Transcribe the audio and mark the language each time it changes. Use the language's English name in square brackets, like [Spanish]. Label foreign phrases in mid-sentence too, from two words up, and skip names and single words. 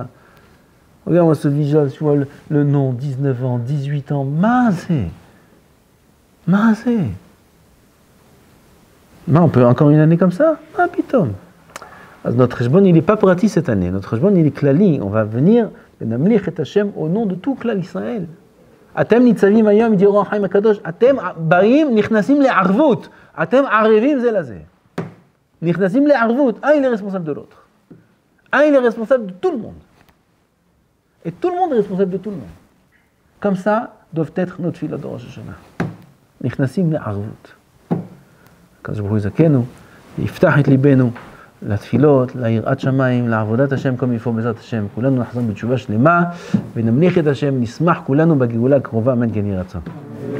[French] Regarde-moi ce visage, tu vois le nom, 19 ans, 18 ans, Mazé. Non, on peut encore une année comme ça? Ah, pitom. Notre Heshbon, il n'est pas pratique cette année. Notre Heshbon, il est klali. On va venir, [Hebrew] ונמליך את השם, [French] au nom de tout [Hebrew] כלל ישראל. אתם נצבים היום, dit אור החיים הקדוש, אתם באים נכנסים לערבות. אתם ערבים זה לזה. נכנסים לערבות. [French] Un, il est responsable de l'autre. Un, il est responsable de tout le monde. Et tout le monde est responsable de tout le monde. Comme ça doivent être nos tefilot de Rosh Hashanah. [Hebrew] נכנסים לערבות. קדוש ברוך הוא יזכנו, יפתח את ליבנו. לתפילות, ליראת שמיים, לעבודת השם כמו יפור בעזרת השם, כולנו נחזור בתשובה שלמה ונמליך את השם, נשמח כולנו בגאולה הקרובה, אמן כן יהי רצון.